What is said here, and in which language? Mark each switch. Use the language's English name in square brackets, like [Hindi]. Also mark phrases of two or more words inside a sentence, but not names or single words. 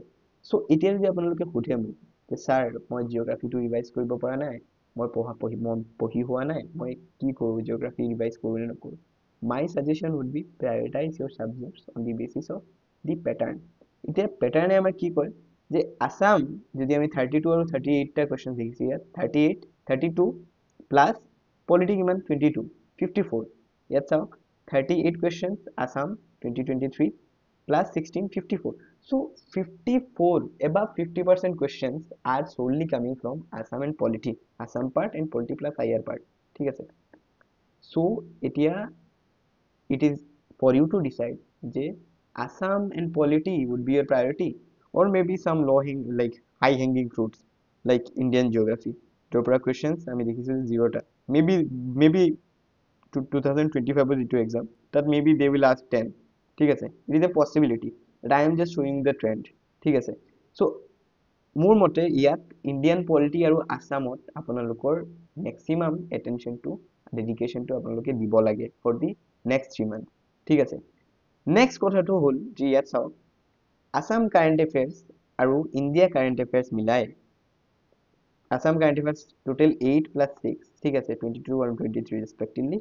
[Assamese] চ' এতিয়া যদি আপোনালোকে সোধে মোক যে ছাৰ মই জিঅ'গ্ৰাফিটো ৰিভাইজ কৰিব পৰা নাই, মই পঢ়ি হোৱা নাই, মই কি কৰোঁ, জিঅ'গ্ৰাফি ৰিভাইজ কৰোঁ নে নকৰোঁ, [English] my suggestion would be prioritize your subjects on the basis of the pattern. [Assamese] এতিয়া পেটাৰ্ণে আমাক কি কয় যে আছাম যদি আমি 32 আৰু 38টা কুৱেশ্যন দেখিছোঁ, ইয়াত 32 প্লাছ পলিটি কিমান 22, 54। ইয়াত চাওক 38 কুৱেশ্যনছ আছাম 2023 plus 16, 54. [English] So 54, above 50% questions are solely coming from Assam and polity, Assam part and polity plus IR part, [Assamese] ঠিক আছে। [English] So এতিয়া it is for you to decide যে Assam and polity would be your priority, or maybe some like high hanging fruits like Indian geography, [Assamese] য'ৰ পৰা questions আমি দেখিছোঁ 0টা, maybe 2025 যিটো এক্সাম তাত [English] maybe they will ask [Assamese] 10, ঠিক আছে। [English] it is a possibility, I am just showing the trend, [Assamese] ঠিক আছে। চ' মোৰ মতে ইয়াত [English] Indian polity [Assamese] আৰু আছামত আপোনালোকৰ মেক্সিমাম এটেনশ্যনটো ডেডিকেশ্যনটো আপোনালোকে দিব লাগে [English] for the next 3 months, [Assamese] ঠিক আছে। নেক্সট কথাটো হ'ল যে ইয়াত চাওক [English] Assam current affairs [Assamese] আৰু [English] India current affairs [Assamese] মিলাই [English] Assam current affairs total [Assamese] 8 plus 6, ঠিক আছে, 22 আৰু 23 ৰেচপেক্টিভলি।